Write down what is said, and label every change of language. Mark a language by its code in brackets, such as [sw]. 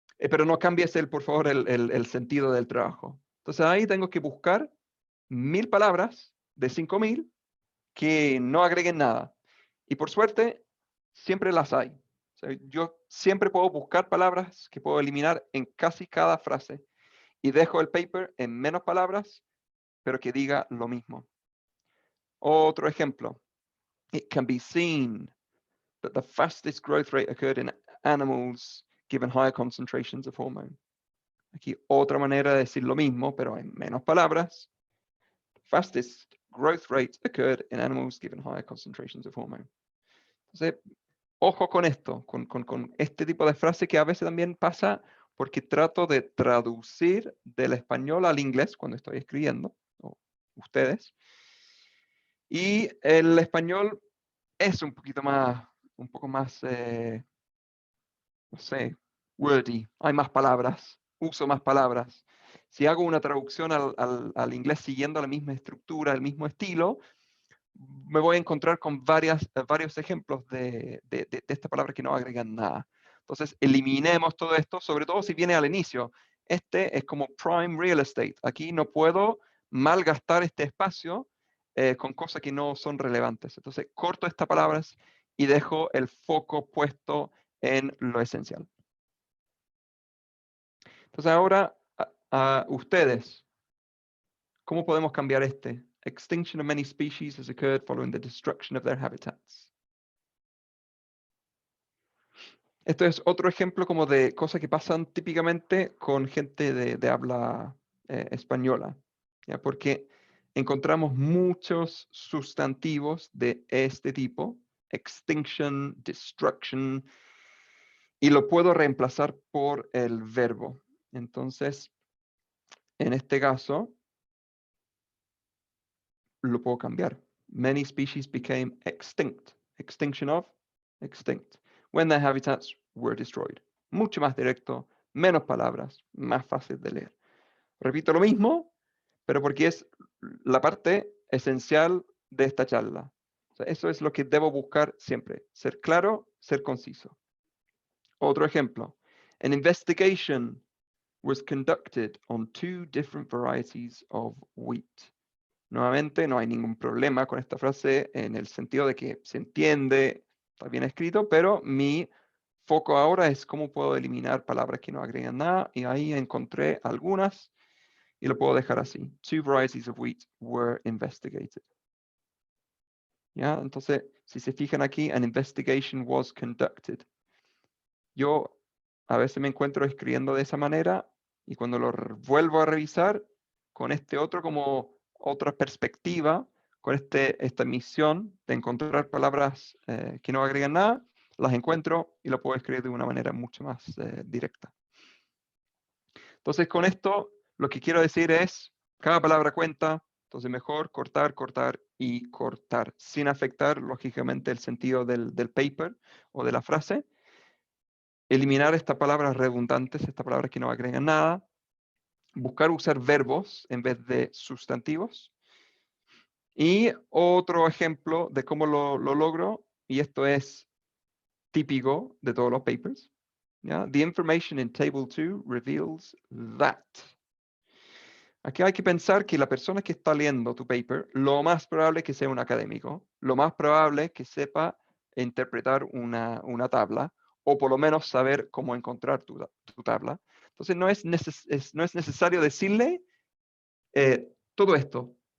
[es] Pero no cambies por favor, el sentido del trabajo. Entonces ahí tengo que buscar 1.000 palabras de 5.000 que no agreguen nada. Y por suerte, siempre las hay. O sea, yo siempre puedo buscar palabras que puedo eliminar en casi cada frase. Y dejo el paper en menos palabras, pero que diga lo mismo. Otro ejemplo. [en] It can be seen that the fastest growth rate occurred in animals given higher concentrations of hormone. [es] Aquí otra manera de decir lo mismo, pero en menos palabras. [en] Fastest growth rate occurred in animals given higher concentrations of hormone. [es] Entonces, ojo con esto, con este tipo de frase que a veces también pasa porque trato de traducir del español al inglés cuando estoy escribiendo, o ustedes. Y el español es un poco más, no sé, wordy. Hay más palabras, uso más palabras. Si hago una traducción al inglés siguiendo la misma estructura, el mismo estilo, me voy a encontrar con varios ejemplos de esta palabra que no agregan nada. Entonces, eliminemos todo esto, sobre todo si viene al inicio. Este es como [en] prime real estate. [es] Aquí no puedo malgastar este espacio con cosas que no son relevantes. Entonces, corto estas palabras y dejo el foco puesto en lo esencial. Entonces, ahora, a ustedes, ¿cómo podemos cambiar este? [en] Extinction of many species has occurred following the destruction of their habitats. [es] Esto es otro ejemplo como de cosas que pasan típicamente con gente de habla española, ¿ya? Porque encontramos muchos sustantivos de este tipo, extinction, destruction, y lo puedo reemplazar por el verbo. Entonces, en este caso, lo puedo cambiar. [en] Many species became extinct. Extinction of, extinct. When their habitats were destroyed. [es] Mucho más directo, menos palabras, más fácil de leer. Repito lo mismo, pero porque es la parte esencial de esta charla. O sea, eso es lo que debo buscar siempre. Ser claro, ser conciso. Otro ejemplo. [en] An investigation was conducted on 2 different varieties of wheat. [es] Nuevamente, no hay ningún problema con esta frase en el sentido de que se entiende, está bien escrito, pero mi foco ahora es cómo puedo eliminar palabras que no agregan nada, y ahí encontré algunas. y lo puedo dejar así. [en] 2 varieties of wheat were investigated. ¿Ya? [es] Entonces, si se fijan aquí, [en] an investigation was conducted. [es] Yo a veces me encuentro escribiendo de esa manera y cuando lo vuelvo a revisar con este otro como otra perspectiva, con esta misión de encontrar palabras que no agregan nada, las encuentro y lo puedo escribir de una manera mucho más directa. Entonces, con esto, lo que quiero decir es, cada palabra cuenta, entonces mejor cortar, cortar y cortar, sin afectar, lógicamente, el sentido del paper o de la frase. Eliminar estas palabras redundantes, estas palabras que no agregan nada. Buscar usar verbos en vez de sustantivos. Y otro ejemplo de cómo lo logro, y esto es típico de todos los papers. ¿Ya? [en] The information in table 2 reveals that. [es] Aquí hay que pensar que la persona que está leyendo tu paper, lo más probable es que sea un académico, lo más probable es que sepa interpretar una tabla, o por lo menos saber cómo encontrar tu tabla. Entonces no es necesario decirle todo esto.